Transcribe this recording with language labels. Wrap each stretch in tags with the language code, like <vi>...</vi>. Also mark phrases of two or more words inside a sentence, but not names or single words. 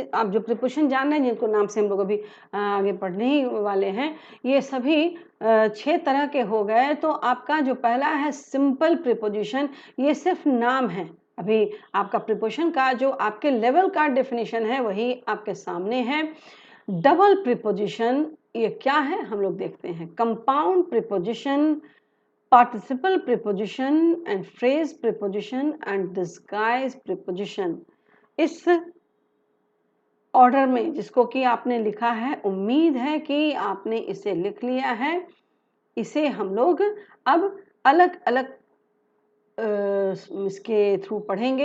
<hi>आप जो प्रीपोजिशन जान रहे हैं, जिनको नाम से हम लोग अभी आगे पढ़ने ही वाले हैं, ये सभी 6 तरह के हो गए। तो आपका जो पहला है</hi> <en>simple preposition,</en> <hi>ये सिर्फ नाम है। अभी आपका प्रीपोजिशन का जो आपके लेवल का डेफिनेशन है वही आपके सामने है।</hi> <en>double preposition</en> <hi>ये क्या है हम लोग देखते हैं।</hi> <en>compound preposition, participle preposition and phrase preposition and disguise preposition.</en> <hi>इस ऑर्डर में जिसको कि आपने लिखा है, उम्मीद है कि आपने इसे लिख लिया है। इसे हम लोग अब अलग-अलग इसके थ्रू पढ़ेंगे।</hi>